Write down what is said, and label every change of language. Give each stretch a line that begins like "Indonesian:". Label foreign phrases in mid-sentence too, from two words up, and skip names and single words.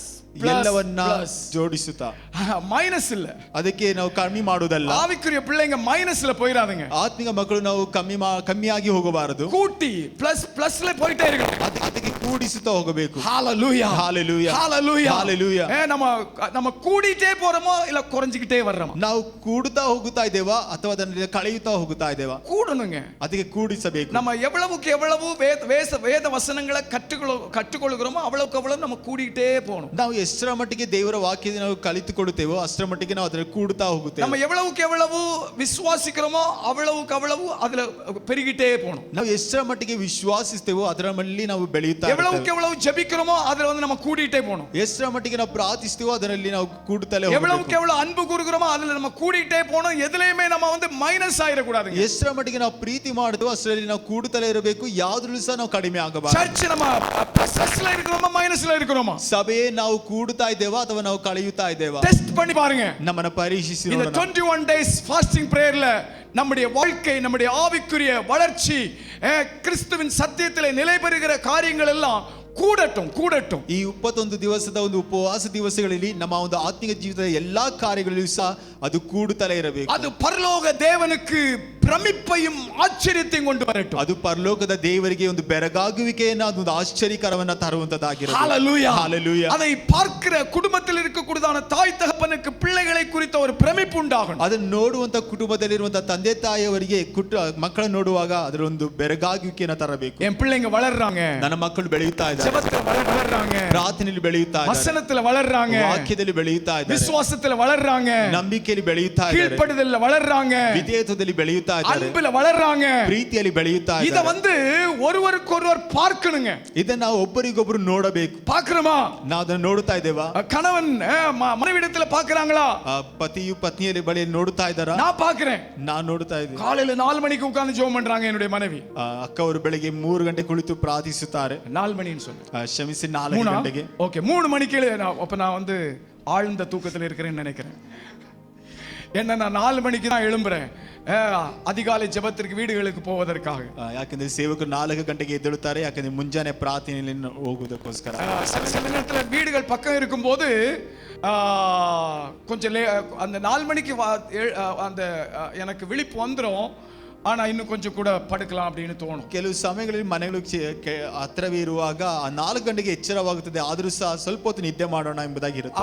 Kannada: ಎಲ್ಲವನ್ನ ಜೋಡಿಸುತ್ತಾ,
Tamil: மைனஸ் இல்ல.
Kannada: ಅದಕ್ಕೆ ನಾವು ಕಮ್ಮಿ ಮಾಡುವುದಲ್ಲ.
Tamil: ஆவிக்குரிய பிள்ளைங்க மைனஸ்ல போயிடாதீங்க.
Kannada: ಆತ್ಮಿಕ ಮಕ್ಕಳು ನಾವು ಕಮ್ಮಿಯಾಗಿ ಹೋಗಬಾರದು.
Tamil: கூட்டி பிளஸ்ல போயிட்டே இருக்கணும்.
Kannada: ಅದಕ್ಕೆ ಕೂಡಿಸುತ್ತಾ ಹೋಗಬೇಕು.
Tamil: ஹalleluya, ஹalleluya, ஹalleluya, ஹalleluya. நம்ம கூடிட்டே போறோமோ இல்ல குறைஞ்சிக்கிட்டே வர்றோமோ?
Kannada: ನಾವು ಕೂಡುತ್ತಾ ಹೋಗುತ್ತಾ ಇದ್ದೇವಾ ಅಥವಾ ಅದನ್ನ ಕಳೆಯುತ್ತಾ ಹೋಗುತ್ತಾ ಇದ್ದೇವಾ?
Tamil: கூடணுங்க.
Kannada: ಅದಕ್ಕೆ ಕೂಡಿಸಬೇಕು.
Tamil: நம்ம எவ்வளவுக்கு எவ்வளவு வேத வசனங்களை கற்றுக்கொள்கிறோமோ அவ்வளவுக்கு அவ்வளவு நம்ம கூடிட்டே போகணும்.
Kannada: ನಾವು ಎಷ್ಟರ ಮಟ್ಟಿಗೆ ದೇವರ ವಾಕ್ಯದಿಂದ ನಾವು ಕಲಿತುಕೊಳ್ಳುತ್ತೇವೋ ಅಷ್ಟರ ಮಟ್ಟಿಗೆ ನಾವು ಅದರಲ್ಲಿ ಕೂಡುತ್ತಾ ಹೋಗುತ್ತೇವೆ.
Tamil: நம்ம எவ்வளவுக்கு எவ்வளவு விசுவாசிக்கிறோமோ அவ்வளவுக்கு அவ்வளவு அதுல பெருகிட்டே போகணும்.
Kannada: ನಾವು ಎಷ್ಟರ ಮಟ್ಟಿಗೆ ವಿಶ್ವಾಸಿಸ್ತೇವೋ ಅದರ ಮೇಲೆ ನಾವು ಬೆಳೆಯುತ್ತಾ
Tamil: எவ்வளவுக்கு எவ்வளவு ஜெபிக்கிறோமோ அதுல வந்து நம்ம கூடிட்டே போகணும்.
Kannada: ಎಷ್ಟರ ಮಟ್ಟಿಗೆ ನಾವು ಪ್ರಾರ್ಥಿಸ್ತೀವೋ ಅದರಲ್ಲಿ ನಾವು ಕೂಡುತ್ತಲೇ
Tamil: எவ்வளவுக்கு எவ்வளவு அன்பு கூறுகிறோமோ அதுல நம்ம கூடிட்டே போகணும். எதுலயுமே நம்ம வந்து மைனஸ் ஆயிடக்கூடாது.
Kannada: ಎಷ್ಟರ ಮಟ್ಟಿಗೆ ನಾವು ಪ್ರೀತಿ ಮಾಡ್ತೀವೋ ಅಷ್ಟರಲ್ಲಿ ನಾವು ಕೂಡುತ್ತಲೇ ಇರಬೇಕು. ಯಾವುದ್ರಲ್ಲೂ ಸಹ ನಾವು ಕಡಿಮೆ ಆಗಬಾರದು.
Tamil: சர்ச் நம்ம பிளஸ்ல இருக்கிறோமா மைனஸ்ல இருக்கிறோமா?
Kannada: ಸಭೆಯೇ ನಾವು ಕೂಡುತ್ತಾ ಇದ್ದೇವಾ ಅಥವಾ ನಾವು ಕಳೆಯುತ್ತಾ ಇದ್ದೇವಾ?
Tamil: டெஸ்ட் பண்ணி பாருங்க.
Kannada: ನಮ್ಮನ್ನ ಪರೀಕ್ಷಿಸಿ
Tamil: இந்த
Kannada: ನೋಡೋಣ.
Tamil: 21
English: days fasting prayer
Tamil: ல நம்முடைய வாழ்க்கை, நம்முடைய ஆவிக்குரிய வளர்ச்சி, கிறிஸ்துவின் சத்தியத்திலே நிலை பெறுகிற காரியங்கள் எல்லாம் ಕೂಡಟು.
Kannada: ಈ 21 ದಿವಸದ ಒಂದು ಉಪವಾಸ ದಿವಸಗಳಲ್ಲಿ ನಮ್ಮ ಒಂದು ಆತ್ಮಿಕ ಜೀವಿತದ ಎಲ್ಲಾ ಕಾರ್ಯಗಳಲ್ಲೂ ಸಹ ಅದು ಕೂಡುತ್ತಲೇ ಇರಬೇಕು. ಅದು ಪರಲೋಕ
Tamil: ದೇವனுக்கு பிரமிப்பையும் ஆச்சரியத்தையும் கொண்டு வரட்டும்.
Kannada: ಅದು ಪರಲೋಕದ ದೇವರಿಗೆ ಒಂದು ಬೆರಗಾಗುವಿಕೆಯನ್ನ ಒಂದು ಆಶ್ಚರ್ಯಕರವನ್ನ ತರುವಂತದ್ದಾಗಿರಬೇಕು.
Tamil: ஹalleluya. ஹalleluya. அதை பார்க்கிற குடும்பத்தில் இருக்கக்கூடியதான தாய் தகப்பனுக்கு பிள்ளைகளை குறித்த ஒரு பிரமிப்பு உண்டாகணும்.
Kannada: ಅದನ್ನು ನೋಡುವಂತ ಕುಟುಂಬದಲ್ಲಿರುವಂತ ತಂದೆ ತಾಯಿಯವರಿಗೆ ಮಕ್ಕಳನ್ನು ನೋಡುವಾಗ ಅದರ ಒಂದು ಬೆರಗಾಗುವಿಕೆಯನ್ನ ತರಬೇಕು.
Tamil: என் பிள்ளைங்க வளர்றாங்க,
Kannada: ನನ್ನ ಮಕ್ಕಳು ಬೆಳೆಯುತ್ತಾ ಇದ್ದಾರೆ,
Tamil: ஜெபத்துல வளர்றாங்க,
Kannada: ಪ್ರಾರ್ಥನೆಯಲ್ಲಿ ಬೆಳೆಯುತ್ತಾ ಇದ್ದಾರೆ,
Tamil: வசனத்துல வளர்றாங்க,
Kannada: ವಾಕ್ಯದಲ್ಲಿ ಬೆಳೆಯುತ್ತಾ ಇದ್ದಾರೆ,
Tamil: விசுவாசத்துல வளர்றாங்க,
Kannada: ನಂಬಿಕೆಯಲ್ಲಿ ಬೆಳೆಯುತ್ತಾ ಇದ್ದಾರೆ,
Tamil: கீழ்ப்படிதல்ல வளர்றாங்க,
Kannada: ವಿಧೇಯತ್ವದಲ್ಲಿ ಬೆಳೆಯುತ್ತಾ ಇದ್ದಾರೆ,
Tamil: அன்புல வளர்றாங்க,
Kannada: ಪ್ರೀತಿಯಲ್ಲಿ ಬೆಳೆಯುತ್ತಾ
Tamil: இத
Kannada: ಇದ್ದಾರೆ.
Tamil: வந்து ஒருவருக்கொருவர் பார்க்கணுங்க.
Kannada: ಇದನ್ನ ನಾವು ಒಬ್ಬರಿಗೊಬ್ಬರು ನೋಡಬೇಕು.
Tamil: பார்க்கறோமா?
Kannada: ನಾವು ಅದನ್ನು ನೋಡುತ್ತಾ ಇದ್ದೇವಾ?
Tamil: கணவன் மனைவியிடத்துல பார்க்கறாங்களா?
Kannada: ಪತಿಯು ಪತ್ನಿಯಲ್ಲಿ ಬಳಿ ನೋಡುತ್ತಾ ಇದ್ದಾರಾ?
Tamil: நான் பார்க்கிறேன்.
Kannada: ನಾನು ನೋಡುತ್ತಾ ಇದ್ದೀನಿ.
Tamil: காலையில 4 மணிக்கு உட்கார்ந்து ஜெபம் பண்றாங்க என்னுடைய மனைவி.
Kannada: ಅಕ್ಕ ಅವರು ಬೆಳಿಗ್ಗೆ 3 ಗಂಟೆ ಕುಳಿತು ಪ್ರಾರ್ಥಿಸುತ್ತಾರೆ.
Tamil: 4 மணின்னு சொல்லு.
Kannada: ಕ್ಷಮಿಸಿ 4 ಗಂಟೆಗೆ.
Tamil: ஓகே 3 மணிக்கு அப்ப நான் வந்து ஆழ்ந்த தூக்கத்தில் இருக்கிறேன்னு நினைக்கிறேன். என்ன நான் 4 மணிக்கு தான் எழும்புறேன் அதிகாலை ஜெபத்திற்கு வீடுகளுக்கு போவதற்காக.
Kannada: ಯಾಕಂದ್ರೆ ಸೇವಕರು 4 ಗಂಟೆಗೆ ಎದ್ದೇಳುತ್ತಾರೆ, ಯಾಕಂದ್ರೆ ಮುಂಜಾನೆ ಪ್ರಾರ್ಥನೆಯಲ್ಲಿ ಹೋಗುವುದಕ್ಕೋಸ್ಕರ.
Tamil: சில நேரத்தில் வீடுகள் பக்கம் இருக்கும்போது கொஞ்சம் அந்த 4 மணிக்கு அந்த எனக்கு விழிப்பு வந்துடும். ஆனா இன்னும் கொஞ்சம் கூட படுக்கலாம் அப்படின்னு தோணும்.
Kannada: ಕೆಲವು ಸಮಯಗಳಲ್ಲಿ ಮನೆಗಳು ಹತ್ರವೇ ಇರುವಾಗ 4 ಗಂಟೆಗೆ ಎಚ್ಚರವಾಗುತ್ತದೆ, ಆದರೂ ಸಹ ಸ್ವಲ್ಪ ಹೊತ್ತು ನಿದ್ದೆ ಮಾಡೋಣ ಎಂಬುದಾಗಿರುತ್ತೆ.